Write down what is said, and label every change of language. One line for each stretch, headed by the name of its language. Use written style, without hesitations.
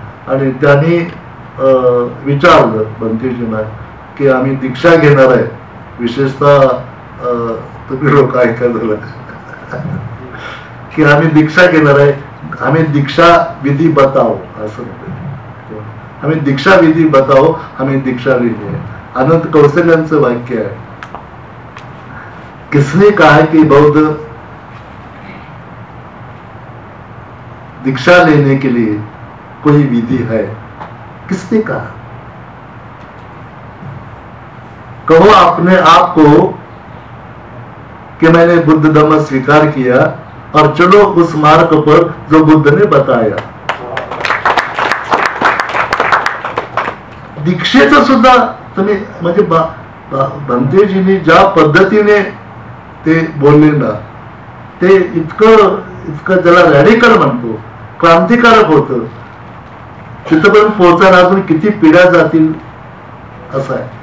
Marathi: आणि त्यांनी विचारलं बनतेजींना की आम्ही दीक्षा घेणार आहे, विशेषतः तुम्ही लोक ऐका झालं की आम्ही दीक्षा घेणार आहे,
Hindi: हमें दीक्षा विधि बताओ
Marathi: असं म्हणतो.
Hindi: हमें दीक्षा विधि बताओ, हमें दीक्षा लेनी है.
Marathi: अनंत कौशल्यांचं वाक्य आहे.
Hindi: किसने कहा कि बौद्ध दीक्षा लेने के लिए कोई विधि है? किसने कहा? कहो अपने आप को कि मैंने बुद्ध धम्म स्वीकार किया और चलो उस मार्ग पर जो बुद्ध ने बताया.
Marathi: दीक्षेचं सुद्धा तुम्ही म्हणजे भंतेजींनी ज्या पद्धतीने ते बोलले ना ते इतकं ज्याला रॅडिकल म्हणतो, क्रांतिकारक होतं. तिथपर्यंत पोहोचायला अजून किती पिढ्या जातील असं आहे.